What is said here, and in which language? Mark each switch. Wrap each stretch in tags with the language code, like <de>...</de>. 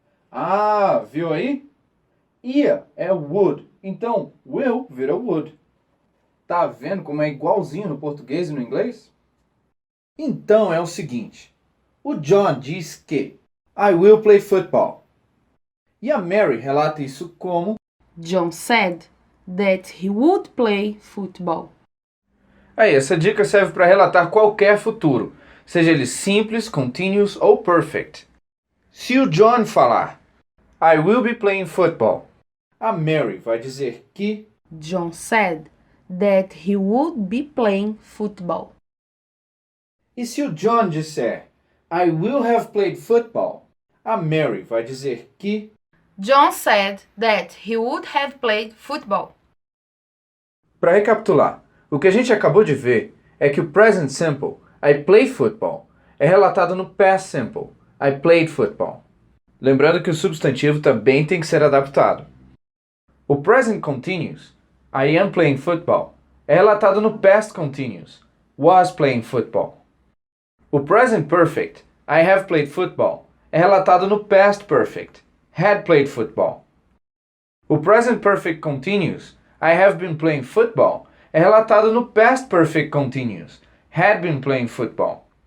<pt>Ah, viu aí? Ia é would, então will vira would. Tá vendo como é igualzinho no português e no inglês? Então é o seguinte, o John diz que</pt> <en>I will play football.</en> <pt>E a Mary relata isso como</pt> <en>John said that he would play football.</en> <pt>Aí, essa dica serve para relatar qualquer futuro, seja ele simples, continuous ou perfect. Se o John falar</pt> <en>I will be playing football,</en> <pt>a Mary vai dizer que</pt> <en>John said that he would be playing football.</en> <pt>E se o John disser</pt> <en>I will have played football,</en> <pt>a Mary vai dizer que</pt> <en>John said that he would have played football.</en> <pt>Para recapitular, o que a gente acabou de ver é que o present simple,</pt> <en>I play football,</en> <pt>é relatado no past simple,</pt> <en>I played football.</en> <pt>Lembrando que o substantivo também tem que ser adaptado. O present continuous,</pt> <en>I am playing football,</en> <pt>é relatado no past continuous,</pt> <en>was playing football.</en> <pt>O present perfect,</pt> <en>I have played football,</en> <pt>é relatado no past perfect,</pt> <en>had played football.</en> <pt>O present perfect continuous,</pt> <en>I have been playing football,</en> <pt>é relatado no past perfect continuous,</pt> <en>had been playing football.</en>